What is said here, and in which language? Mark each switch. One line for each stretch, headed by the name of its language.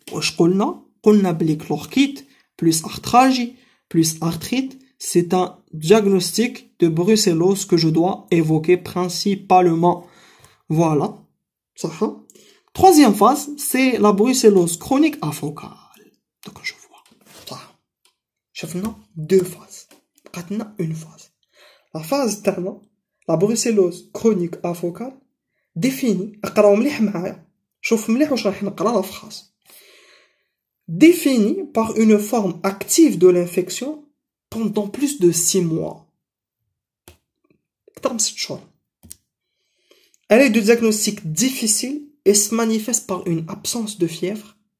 Arabic: واش قلنا بلي
French: l'orchite plus arthralgie plus arthrite, c'est un diagnostic de brucellose que je dois évoquer principalement. Voilà. Ça. Troisième phase, c'est la brucellose chronique afocale. Donc je vois. Ça.
Arabic: شفنا
French: deux phases.
Arabic: قاتنا
French: une phase. La phase تاعنا la brucellose chronique afocale définie.
Arabic: اقراو مليح معايا. شوف مليح واش راح نقرا لا phrase.
French: Définie par une forme active de l'infection pendant plus de 6 mois. Elle est de diagnostic difficile et se manifeste par une absence de fièvre.